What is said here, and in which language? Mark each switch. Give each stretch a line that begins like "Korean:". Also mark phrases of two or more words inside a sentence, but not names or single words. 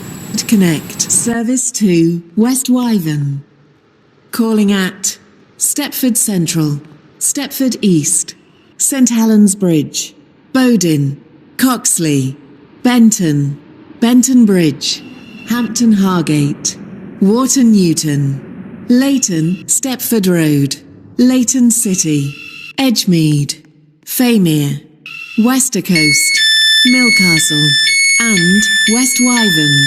English: Connect. Service to West Wyvern. Calling at Stepford Central, Stepford East, St Helens Bridge, Bowdon, Coxley, Benton, Benton Bridge, Hampton Hargate, Wharton Newton, Leighton Stepford Road, Leighton City, Edgemead, Faymere, Westercoast, Millcastle, and West Wyvern.